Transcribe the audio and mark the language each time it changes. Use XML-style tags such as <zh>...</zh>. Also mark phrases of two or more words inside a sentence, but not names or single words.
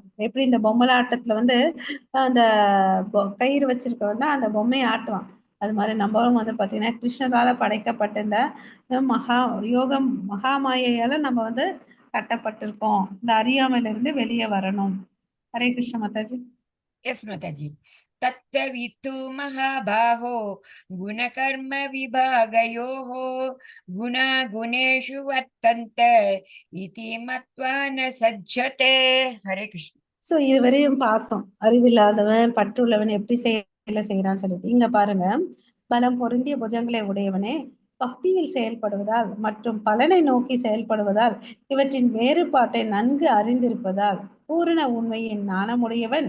<ta>எப்படி இந்த பொம்மலாட்டத்துல வந்து அந்த கயிறு வச்சிருக்கவன் தான் அந்த பொம்மையை ஆட்டுவான். அது மாதிரி நம்மளும் வந்து பாத்தீங்கன்னா கிருஷ்ணரால படைக்கப்பட்ட இந்த யோகம் மகாமாயையால நம்ம வந்து கட்டப்பட்டிருக்கோம். இந்த அறியாமையில இருந்து வெளியே வரணும். ஹரே கிருஷ்ண மாதாஜி.</ta> <en>यस माताजी।</en> <sa>तत्त्ववित्तु महाबाहो गुणकर्म विभागयोः गुणा गुणेषु वर्तन्त इति मत्वा न सज्जते। हरे कृष्ण।</sa> <ta>சோ இதுவரையும் பார்த்தோம் அறிவில்லாதவன் பற்றுள்ளவன் எப்படி செய்யறான்னு சொல்லிட்டு. இங்க பாருங்க, பலம் பொருந்திய புஜங்களை உடையவனே, பக்தியில் செயல்படுவதால் மற்றும் பலனை நோக்கி செயல்படுவதால் இவற்றின் வேறுபாட்டை நன்கு அறிந்திருப்பதால் பூரண உண்மையின் நாணமுடையவன்.</ta>